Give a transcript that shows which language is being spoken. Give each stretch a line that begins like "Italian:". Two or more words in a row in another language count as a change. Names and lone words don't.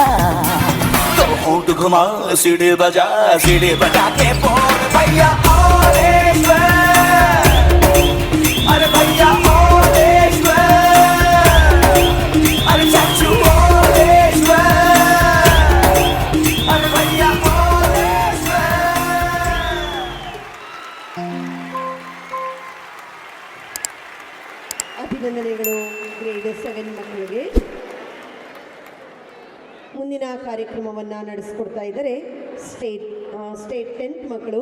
Hindi: तो होठ घुमा सीढ़ी बजा के बोल भैया आवेश में, अरे भैया आवेश में, अरे चाचू आवेश में, अरे भैया आवेश में।
Kannada: ಅಭಿನಂದನೆಗಳು ಗ್ರೇಡ್ 7 ಮಕ್ಕಳಿಗೆ. ಮುಂದಿನ ಕಾರ್ಯಕ್ರಮವನ್ನು ನಡೆಸಿಕೊಡ್ತಾ ಇದ್ದಾರೆ ಸ್ಟೇಟ್ 10th ಮಕ್ಕಳು.